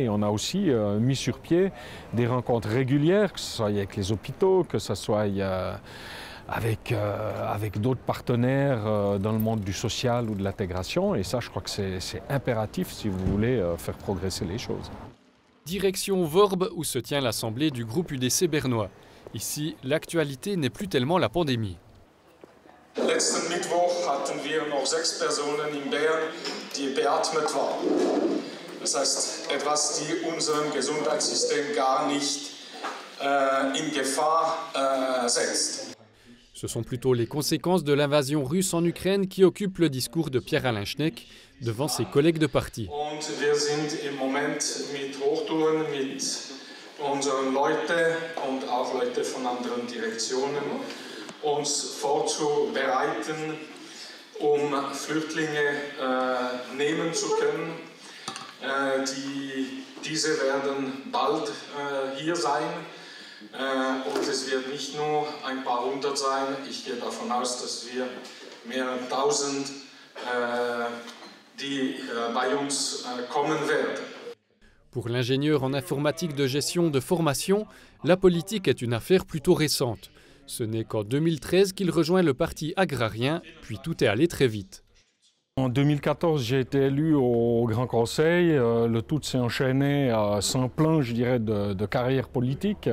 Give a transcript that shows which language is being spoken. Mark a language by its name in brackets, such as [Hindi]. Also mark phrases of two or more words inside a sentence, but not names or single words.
[French] Et on a aussi mis sur pied des rencontres régulières, que ce soit avec les hôpitaux, que ce soit avec d'autres partenaires dans le monde du social ou de l'intégration. Et ça, je crois que c'est impératif si vous voulez faire progresser les choses. Direction Worb, où se tient l'assemblée du groupe UDC bernois. Ici, l'actualité n'est plus tellement la pandémie. [German] Letzten Mittwoch hatten wir noch 6 Personen in Bern, die beatmet waren. Das heißt, etwas, die unserem Gesundheitssystem gar nicht in Gefahr setzt. [French] Ce sont plutôt les conséquences de l'invasion russe en Ukraine qui occupent le discours de Pierre-Alain Schneck devant ses collègues de parti. [German] Und wir sind im Moment mit Hochtouren mit unseren Leuten und auch Leute von anderen Direktionen uns vorzubereiten, Flüchtlinge nehmen zu können. Diese werden bald hier sein und es wird nicht nur ein paar hundert sein. Ich gehe davon aus, dass wir mehrere tausend, die bei uns kommen werden. [French] Pour l'ingénieur en informatique de gestion de formation, la politique est une affaire plutôt récente. Ce n'est qu'en 2013 qu'il rejoint le parti agrarien, puis tout est allé très vite. En 2014, j'ai été élu au Grand Conseil. Le tout s'est enchaîné sans plan, je dirais, de carrière politique.